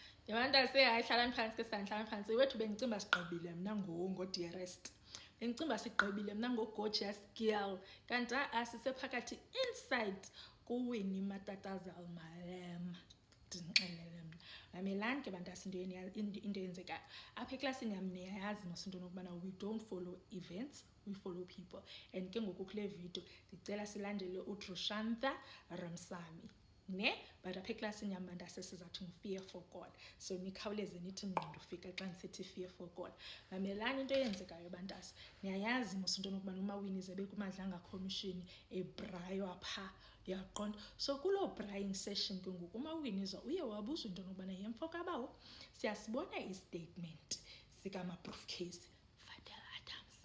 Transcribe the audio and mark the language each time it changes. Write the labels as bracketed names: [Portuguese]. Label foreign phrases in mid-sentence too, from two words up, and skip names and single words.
[Xhosa] Yabantu hayi hlalani phansi ke sanhlala phansi wethu bengicimba sigqibile mina ngo-Dearest. Bengicimba sigqibile mina ngo-Gorgeous Girl. Kanti asisephakathi inside kuWinnie Matatazela Malema. Ndinixelele mna. Mamelani ke bantu into eyenzekayo. Apha eklasini yam niyayazi mos into nokubana [English] we don't follow events, we follow people. [Xhosa] And ke ngoku kule video ndicela silandele uDrushantha Ramsamy. But apha eklasini yam bantu sizawuthi ngu- [English] Fear for God. [Xhosa] So nikhawuleze nithi ngqondo ufika xa ndisithi [English] Fear for God. [Xhosa] Mamelani into eyenzekayo bantasi. Niyayazi mos into nokubana uMawinnie zebe kuMadlanga Commission ebrayo apha yaqonda. So kuloo [English] braying session [Xhosa] ke ngoku uMawinnie uye wabuza into nokubana yemfo kabawo siyasibona istatement sikama-briefcase Fadela Adams.